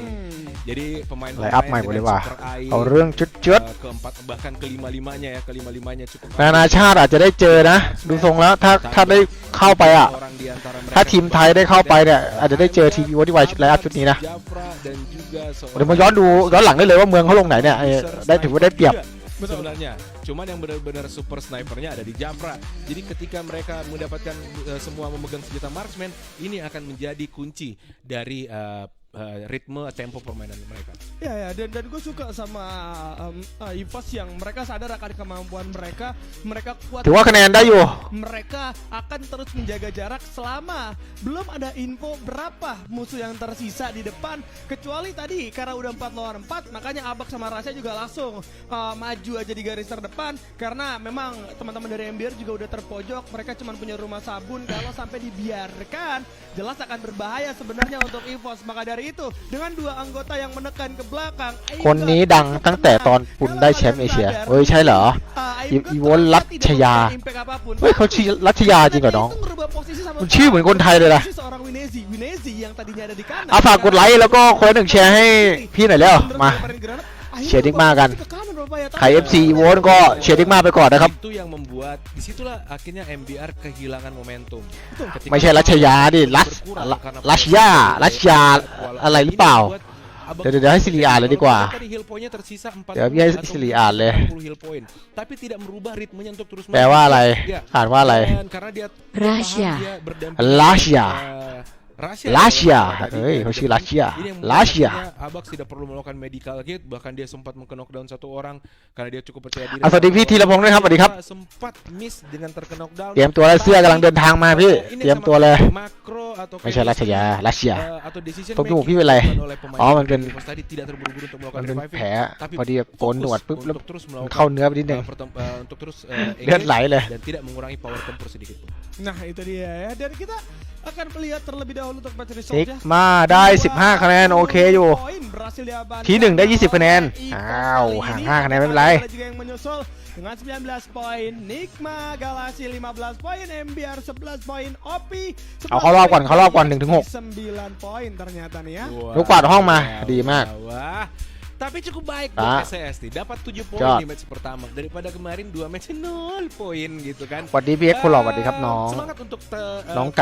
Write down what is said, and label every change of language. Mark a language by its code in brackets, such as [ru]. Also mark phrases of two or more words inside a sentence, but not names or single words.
[id] Jadi pemain [th] ไลน์อัพใหม่หมดเลยว่ะ [en] super eye, [th] เอาเรื่องจุด [id] keempat bahkan kelima-limanya ya, kelima-limanya cukup [th] ๆนานาชาติอาจจะได้เจอนะ ดูทรงแล้วถ้าได้เข้าไปอ่ะ [id] orang di antara mereka [th] ถ้าทีมไทยได้เข้าไปเนี่ยอาจจะได้เจอทีวีวอดีไวชุดไลน์อัพชุดนี้นะ [id] Jafra dan juga [th] เดี๋ยวมาย้อนดูย้อนหลังได้เลยว่าเมืองเขาลงไหนเนี่ยได้ถือว่าได้เปรียบ [id] sebenarnya. Cuman yang benar-benar [en] super snipernya [id] ada di Jafra. Jadi ketika mereka mendapatkan semua memegang senjata marksman, ini akan menjadi kunci dari ritme tempo permainan mereka. Ya dan gue suka sama Evos yang mereka sadar akan kemampuan mereka kuat. [th] ถือว่าคะแนนได้อยู่ [id] Mereka akan terus menjaga jarak selama belum ada info berapa musuh yang tersisa di depan. Kecuali tadi karena udah 4 lawan 4, makanya Abak sama Rasya juga langsung maju aja di garis terdepan. Karena memang teman-teman dari MBR juga udah terpojok. Mereka cuma punya rumah sabun. Kalau sampai dibiarkan, jelas akan berbahaya sebenarnya untuk Evos. Maka dari itu, dengan 2 anggota yang menekan ke belakang, [th] คนนี้ดังตั้งแต่ตอนปุนได้แชมป์เอเชียเฮ้ยใช่เหรอ อีโวรัชยา เฮ้ยเขาชื่อรัชยาจริงเหรอน้อง มันชื่อเหมือนคนไทยเลยนะ [id] seorang Winezi yang tadinya ada di kanan. [th] ฝากกดไลค์แล้วก็คนหนึ่งแชร์ให้พี่หน่อยแล้วมา เชียร์ดิกมากัน ใคร FC อีโวก็เชียร์ดิกมาไปก่อนนะครับ [id] Itu yang membuat disitulah akhirnya MBR kehilangan momentum. Ketika [th] ไม่ใช่รัชยาดิรัชยาอะไรหรือเปล่า เดี๋ยวให้สิริอ่านเลยดีกว่า [id] Tadi [en] heal point-nya [id] tersisa 40 [th] เดี๋ยวพี่ให้สิริอ่านเลย [id] 40 [en] heal point. [id] Tapi tidak merubah ritmenya untuk terus [th] แปลว่าอะไร [id] Ya. [th] อ่านว่าอะไร [id] Dan karena dia Rasya. dia berdampingan Rasya. Rasya. Rasya. Tadi. Hei, [th] เขาชื่อ Rasya. [id] Ini yang membuat Rasya. akhirnya Abax tidak perlu melakukan [en] medical kit, [id] bahkan dia sempat meng-knockdown 1 orang karena dia cukup percaya diri. [th] สวัสดีพี่ธีรพงษ์ด้วยครับสวัสดีครับ [id] Sempat miss dengan terknockdown. [th] เตรียมตัวแล้วเสื้อกำลังเดินทางมาพี่ เตรียมตัวเลย [id] Makro atau [th] ไม่ใช่รัชยารัชยา [id] atau decision [th] ตรงจมูก [id] making [th] พี่เป็นไร [id] dilakukan oleh pemain [th] อ๋อมันเป็น [id] Evos tadi tidak terburu-buru untuk [th] มัน [id] melakukan [th] เป็น [id] reviving. [th] แผล [id] Tapi [th] พอดีโกนหนวดปุ๊บแล้ว [id] untuk terus [th] มัน [id] melakukan [th] เข้าเนื้อไปนิดนึง [id] untuk terus [th] เลือดไหลเลย [id] dan tidak mengurangi power tempur sedikit pun. Nah itu dia ya. Dan kita akan melihat terlebih dahulu untuk match [th] ซิก [id] result-nya. [th] มาได้ 15 คะแนนโอเคอยู่ [id] Poin berhasil diamankan [th] ที่หนึ่งได้20คะแนน [id] oleh Evos [th] อ้าว [id] kali [th] ห่าง [id] ini. [th] 5 คะแนนไม่เป็นไร [id] Ada juga yang menyusul dengan 19 poin, Nigma Galaxy 15 poin, MBR 11 poin, OP [th] เอาเข้ารอบก่อน1-6 [id] 9 poin ternyata nih ya. [th] ลูกกวาดห้องมาดีมาก [id] Wah. Tapi cukup baik buat SCS nih, dapat 7 poin di match pertama daripada kemarin 2 match 0 poin gitu kan. [th] สวัสดีพี่เอ็กซ์คนหล่อสวัสดีครับน้อง [id] Semangat untuk [th] น้องกัน